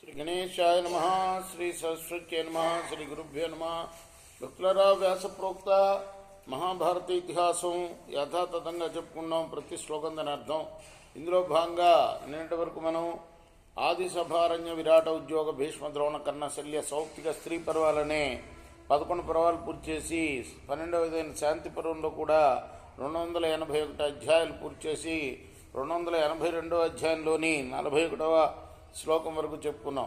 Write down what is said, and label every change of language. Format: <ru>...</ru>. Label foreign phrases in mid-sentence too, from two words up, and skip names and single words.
<sa>गणेशाय नमः। श्री सरस्वत्यै नमः। श्री गुरुभ्यो नमः।</sa> <te>భక్తులరా వ్యాస ప్రోక్త మహాభారత ఇతిహాసం యథాతథంగా చెప్పుకున్నాం. ప్రతి శ్లోకం దాని అర్థం. ఇందులో భాగంగా నిన్నటి వరకు మనం ఆది సభారణ్య విరాట ఉద్యోగ భీష్మ ద్రోణ కర్ణ శల్య సౌప్తిక స్త్రీ పర్వాలనే 11 పర్వాలు పూర్తి చేసి 12వదైన శాంతి పర్వంలో కూడా 281 అధ్యాయాలు పూర్తి చేసి 282వ అధ్యాయంలోని 41వ శ్లోకం వరకు చెప్పుకున్నాం.</te>